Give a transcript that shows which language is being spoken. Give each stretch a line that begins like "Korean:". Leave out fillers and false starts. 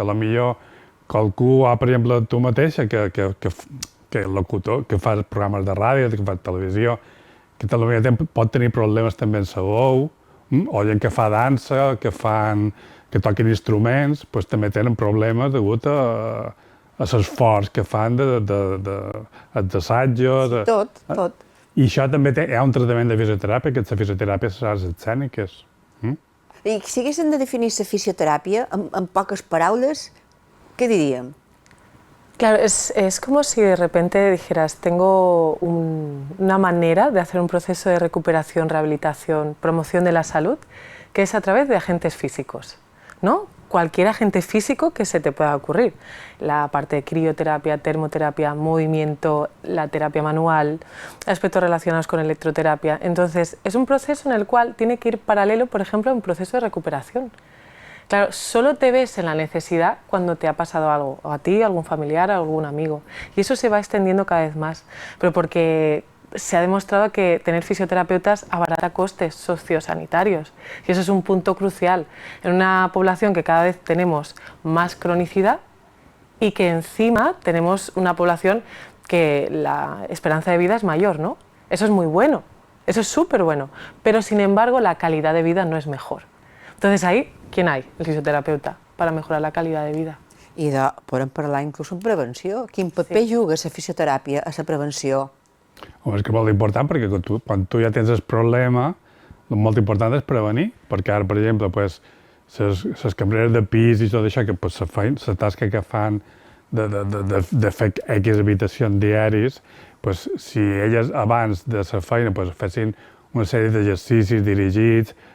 Catalan: A lo millor qualcú, per exemple, tu mateixa, que locutor, que fa programes de ràdio, que fa televisió, que potser pot tenir problemes també en la veu, o gent que fa dansa, que toquen instruments, també tenen problemes degut a l'esforç que fan d'assajos. Tot. I això també hi ha un tractament de fisioteràpia, que és la fisioteràpia de les arts escèniques. I si haguéssim de definir la fisioteràpia en poques paraules, què diríem?
Spanish: Claro, es como si de repente dijeras, tengo una manera de hacer un proceso de recuperación, rehabilitación, promoción de la salud, que es a través de agentes físicos, ¿no? Cualquier agente físico que se te pueda ocurrir. La parte de crioterapia, termoterapia, movimiento, la terapia manual, aspectos relacionados con electroterapia. Entonces, es un proceso en el cual tiene que ir paralelo, por ejemplo, a un proceso de recuperación. Claro, solo te ves en la necesidad cuando te ha pasado algo, o a ti, a algún familiar, a algún amigo. Y eso se va extendiendo cada vez más, pero porque se ha demostrado que tener fisioterapeutas abarata costes sociosanitarios. Y eso es un punto crucial en una población que cada vez tenemos más cronicidad y que encima tenemos una población que la esperanza de vida es mayor, ¿no? Eso es muy bueno, eso es súper bueno, pero sin embargo la calidad de vida no es mejor. Entonces ahí, ¿quién hay? El fisioterapeuta, para mejorar la calidad de vida.
Catalan: I podem parlar inclús en prevenció. Quin paper juga la fisioteràpia a la prevenció? És que és molt important, perquè quan tu ja tens el problema, el molt important és prevenir, perquè ara, per exemple, les cambreres de pis i tot això, que la tasca que fan de fer X habitacions diaris, si elles abans de la feina fessin una sèrie d'exercicis dirigits